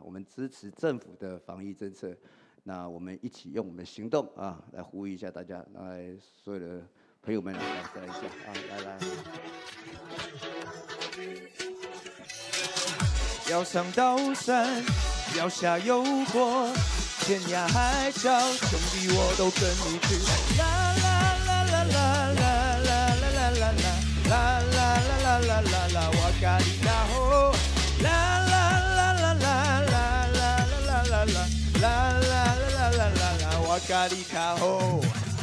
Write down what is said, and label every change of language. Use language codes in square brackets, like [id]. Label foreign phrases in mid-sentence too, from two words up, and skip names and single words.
[zh] 我们支持政府的防疫政策，那我们一起用我们的行动啊，来呼吁一下大家，来所有的朋友们来再一下啊，来。要上刀山，要下油锅，天涯海角，兄弟我都跟你去。啦啦啦啦啦啦啦啦啦啦啦啦啦，我咖喱卡吼。啦啦啦啦啦啦啦啦啦啦啦啦啦啦，我咖喱卡吼。